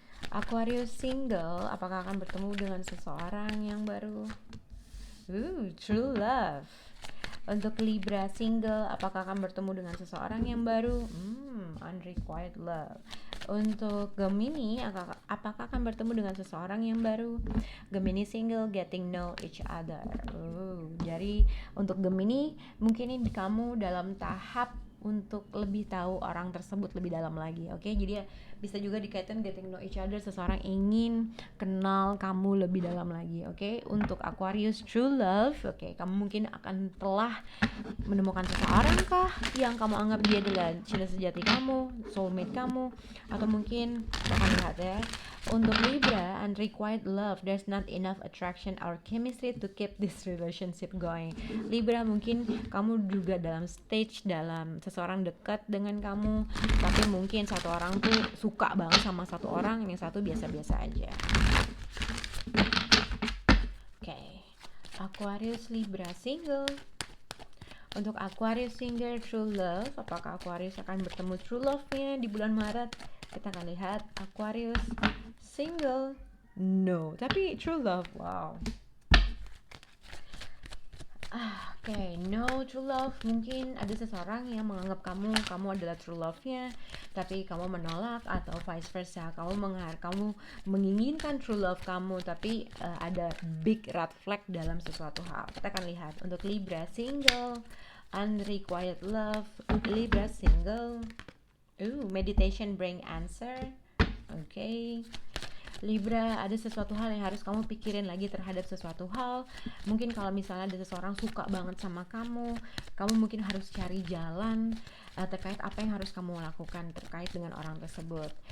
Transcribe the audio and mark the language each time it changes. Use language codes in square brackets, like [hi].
[id] Aquarius single, apakah akan bertemu dengan seseorang yang baru? [en] True love. [id] Untuk Libra single, apakah akan bertemu dengan seseorang yang baru? [en] Unrequited love. [id] Untuk Gemini, apakah akan bertemu dengan seseorang yang baru? [en] Gemini single, getting know each other. [id] Jadi untuk Gemini, mungkin ini kamu dalam tahap untuk lebih tahu orang tersebut lebih dalam lagi. Oke, jadi ya bisa juga dikaitkan [en] getting know each other, [id] seseorang ingin kenal kamu lebih dalam lagi. Oke, untuk Aquarius [en] true love, [id] oke, kamu mungkin akan telah menemukan seseorang kah yang kamu anggap dia adalah cinta sejati kamu, soulmate kamu, atau mungkin akan lihat ya. Untuk [en] Libra, unrequited love, there's not enough attraction or chemistry to keep this relationship going. [id] Libra, mungkin kamu juga dalam stage dalam seseorang dekat dengan kamu, tapi mungkin satu orang tuh suka banget sama satu orang, yang satu biasa-biasa aja. Oke, Aquarius, Libra single. Untuk Aquarius single [en] true love, [id] apakah Aquarius akan bertemu true love-nya di bulan Maret? Kita akan lihat. [en] Aquarius single, no, [id] tapi [en] true love, wow. Oke, no true love. [id] Mungkin ada seseorang yang menganggap kamu adalah [en] true love- [id] nya, tapi kamu menolak, atau [en] vice versa. [id] Kamu menginginkan [en] true love [id] kamu, tapi ada [en] big red flag [id] dalam sesuatu hal. Kita akan lihat. Untuk [en] Libra single, unrequited love, Libra single. Meditation bring answer. Oke. [id] Libra, ada sesuatu hal yang harus kamu pikirin lagi terhadap sesuatu hal. Mungkin kalau misalnya ada seseorang suka banget sama kamu mungkin harus cari jalan terkait apa yang harus kamu lakukan terkait dengan orang tersebut.